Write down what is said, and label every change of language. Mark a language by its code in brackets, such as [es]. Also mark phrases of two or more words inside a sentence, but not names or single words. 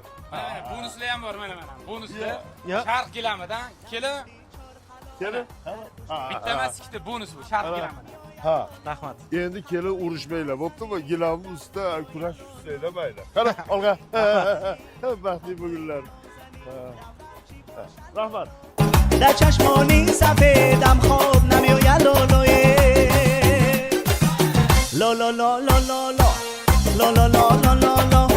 [uz] Mana bonuslar ham bor, mana. Bonuslar Sharq gilamidan kelin. Bitta emas, ikkita bonus bu Sharq gilamidan. Ha, Rahmat. endi kelin urushmanglar, bo'ptimi? Gilamni ustida kurash ustida mayli. Qara, olg'a. Baxtli bugunlar. Rahmat. [fa] در چشمانی سفیدم خواب نمیآید لولوی لا لا لا لا لا لا لا لا لا لا لا